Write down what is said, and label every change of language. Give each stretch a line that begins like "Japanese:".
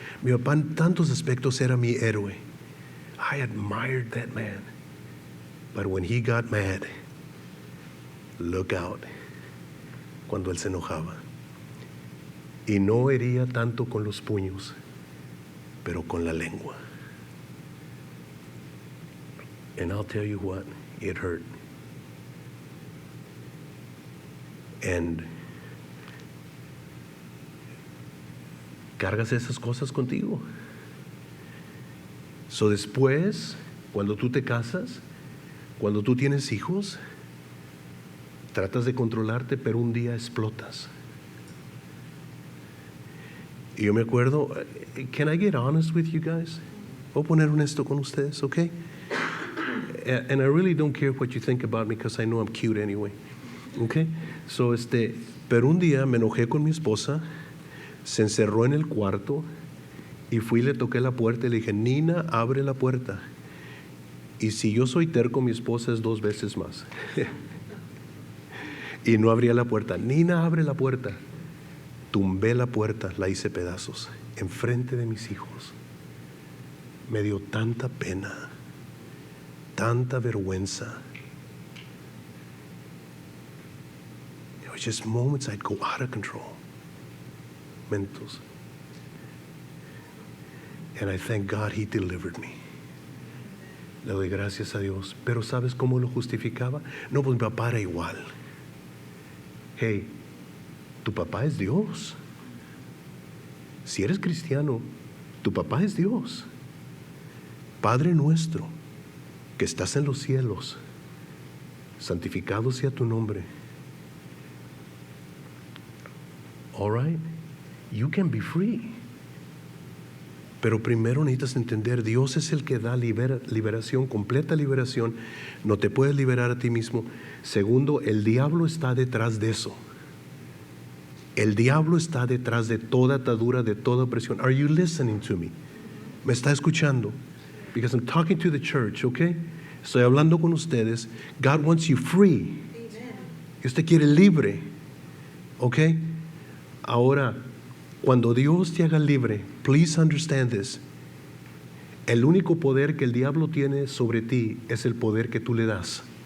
Spanish: Mi papá en tantos aspectos era mi héroe.
English: I admired that man. But when he got mad, look out,
Spanish: cuando él se enojaba. Y no hería tanto con los puños, pero con la lengua.
English: And I'll tell you what, it hurt. And
Spanish: cargas esas cosas contigo.
English: So
Spanish: después, cuando tú te casas, cuando tú tienes hijos, Tratas de controlarte, pero un día explotas. Y yo me acuerdo,
English: can I get honest with you guys?
Spanish: Voy a poner honesto con ustedes, okay?
English: And I really don't care what you think about me because I know I'm cute anyway. Okay? So,
Spanish: pero un día me enojé con mi esposa, se encerró en el cuarto y fui y le toqué la puerta y le dije, Nina, abre la puerta. Y si yo soy terco, mi esposa es 2 veces más. Y no abría la puerta. Nina, abre la puerta. Tumbé la puerta, la hice pedazos, enfrente de mis hijos. Me dio tanta pena, tanta vergüenza.
English: It was just moments I'd go out of control.
Spanish: Momentos.
English: And I thank God He delivered me.
Spanish: Le doy gracias a Dios. Pero ¿sabes cómo lo justificaba? No, pues mi papá era igual. Hey, tu papá es Dios. Si eres cristiano, tu papá es Dios. Padre nuestro, que estás en los cielos, santificado sea tu nombre.
English: All right? You can be free.
Spanish: Pero primero necesitas entender, Dios es el que da liberación, completa liberación. No te puedes liberar a ti mismo. Segundo, el diablo está detrás de eso. El diablo está detrás de toda atadura, de toda opresión.
English: Are you listening to me?
Spanish: ¿Me está escuchando?
English: Because I'm talking to the church, okay?
Spanish: Estoy hablando con ustedes.
English: God wants you free.
Spanish: Y usted quiere libre, okay? Ahora, cuando Dios te haga libre,
English: please understand this.
Spanish: El único poder que el diablo tiene sobre ti es el poder que tú le das.